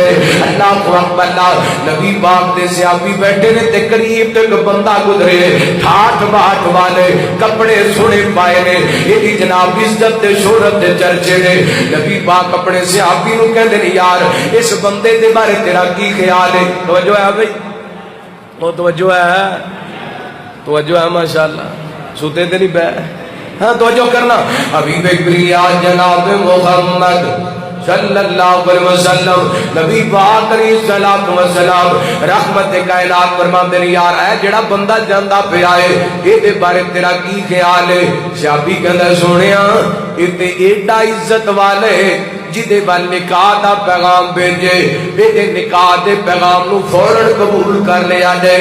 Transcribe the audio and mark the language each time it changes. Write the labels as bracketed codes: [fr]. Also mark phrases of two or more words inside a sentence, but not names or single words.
[ar] الله أكبر [pa] نبی پاک دے صحابی بیٹھے نے تے قریب تے اک بندہ گزرے، ٹھاٹھ باٹھ والے کپڑے سوہنے پائے نے، ایدی جناب عزت تے شہرت دے چرچے نے. نبی پاک اپنے صحابی نوں کہندے نے یار اس بندے دے بارے تیرا کی خیال ہے? توجہ ہے بھائی، او توجہ ہے، توجہ ہے ماشاءاللہ، ستے تے نہیں بہ، ہاں توجہ کرنا. حبیب کبریا جناب محمد [ar] صلى الله عليه وسلم [pa] نبی پاک [ar] عليه الصلاة والسلام [pa] رحمت کائنات فرماتے نے یار اے جیڑا بندہ جاندا پیا ہے ایہدے بارے تیرا کی خیال ہے? صحابی کہندا سوہنیا ایہ تے ایڈا عزت والے جیدے ول نکاح دا پیغام بھیجے، ایدے نکاح دے پیغام نوں فوراً قبول کر لیا جائے.